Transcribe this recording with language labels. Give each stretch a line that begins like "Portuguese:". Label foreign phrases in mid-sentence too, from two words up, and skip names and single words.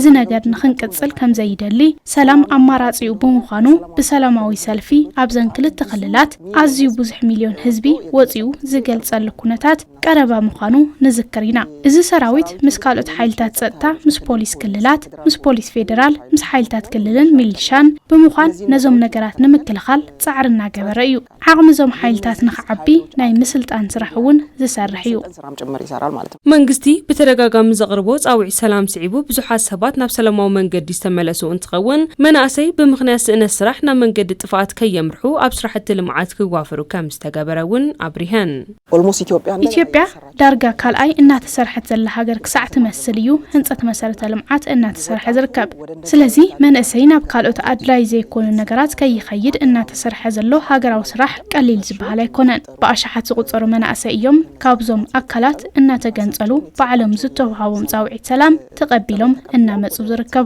Tigrinya: ነገር ንኽንቅጽል ከም ዘይደሊ ሰላም ኣማራጺኡ ብምዃኑ ብሰላማዊ ሰልፊ ኣብ ዘን ክልተ ክልላት ኣዝዩ ብዙሕ ሚልዮን ህዝቢ ወፂኡ ዝገልጸሉ ኩነታት ቀረባ ምዃኑ ንዝክር ኢና እዚ ሰራዊት ምስ ካልኦት ሓይልታት ጸጥታ ምስ ፖሊስ ክልላት ምስ ፖሊስ ፌደራል ምስ ሓይልታት ክልልን ሚሊሻን ብምዃን ነዞም ነገራት ንምክልኻል ጻዕርና ገበረ እዩ ዓቕሚ ዞም ሓይልታት ንኽዓቢ ናይ ምስልጣን ስራሕ እውን ዝሰርሕ እዩ
Amharic: ስራም ጭምር ይሰራል ማለት ነው
Tigrinya: መንግስቲ ብተደጋጋሚ ዘቕርቦ ጻውዒ ሰላም ስዒቡ ብዙሓት ሰባት ናብ ሰላማዊ መንገዲ ዝተመለሱ እንትኸውን መናእሰይ ብምኽንያት ስእነት ስራሕ ናብ መንገዲ ጥፋት ከየምርሑ ኣብ ስራሕቲ ልምዓት ክዋፈሩ ከም ዝተገበረ እውን ኣብሪሃን ኦልሞስት ኢትዮጵያ ዳርጋ ካልኣይ እናተሰርሐት ዘላ ሃገር ክሳዕ ትመስል እዩ ህንጸት መሰረተ ልምዓት እናተሰርሐ ዝርከብ ስለዚ መንእሰይ ናብ ካልኦት ኣድላይ ዘይኮኑ ነገራት ከይኸይድ እናተሰርሐ ዘሎ ሃገራዊ ስራሕ ቀሊል ዝበሃል ኣይኮነን በኣሽሓት ዝቁጸሩ መናእሰይ እዮም ካብዞም ኣካላት እናተገንጸሉ በዓሎም ዝተውሃቦም ጻውዒት ሰላም ተቐቢሎም እናመጹ ዝርከቡ